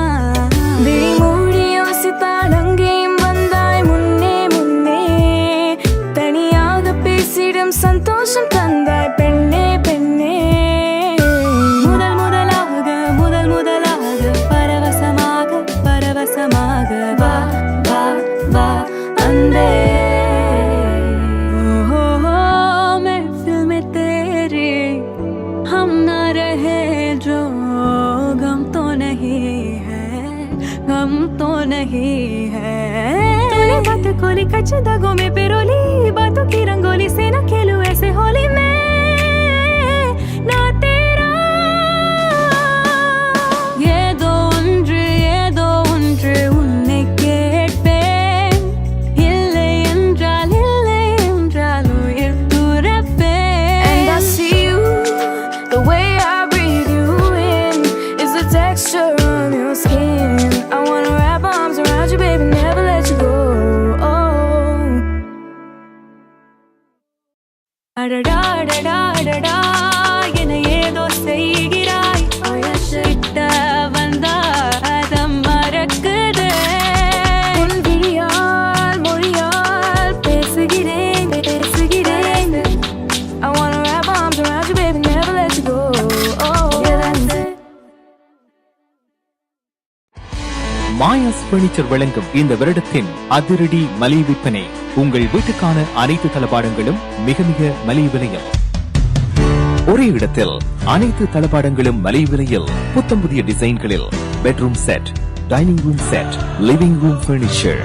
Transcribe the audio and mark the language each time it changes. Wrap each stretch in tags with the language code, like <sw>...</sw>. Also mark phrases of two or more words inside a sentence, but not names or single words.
<ta>விழி மூடி யோசித்தால் அங்கேயும் வந்தாய் முன்னே முன்னே. தனியாக பேசிடும் சந்தோஷம் தந்தாய் பெண்ணே பெண்ணே. முதல் முதலாக பரவசமாக பரவசமாக வா வா வா அந்தே.</ta> <hi>महफिल में तेरे हम ना रहे जो गम तो नहीं है गम तो नहीं है. तूने बात खोली कच्चे दागों में पिरोली बातों की रंगोली से न खेलूं ऐसे होली में ना तेरा.</hi> <ta>ஏதோ ஒன்று உன்னை கேட்பேன். இல்லை என்றால் உயிர் துறப்பேன்.</ta> <en>And I see you, the way I breathe you in is the texture of your skin. I wanna wrap my arms around you, baby, never let you go.</en> <ta>அடடா அடடா அடடா என ஏதோ செய்கிறாய். கிட்ட வந்தாத மறக்குதே. உன் விழியால் மொழியால் பேசுகிறேன் பேசுகிறேன்.</ta> <en>I wanna wrap my arms around you, baby, never let you go. Yeah, that's it.</en> <ta>மாயாஸ் பர்னிச்சர் வழங்கும் இந்த வருடத்தின் அதிரடி மலிவு விற்பனை. உங்கள் வீட்டுக்கான அனைத்து தளபாடங்களும் மிக மிக மலிவு விலையில். ஒரே இடத்தில் அனைத்து தளபாடங்களும் மலிவு விலையில். புத்தம் புதிய டிசைன்களில்</ta> <en>bedroom set, dining room set, living room furniture.</en>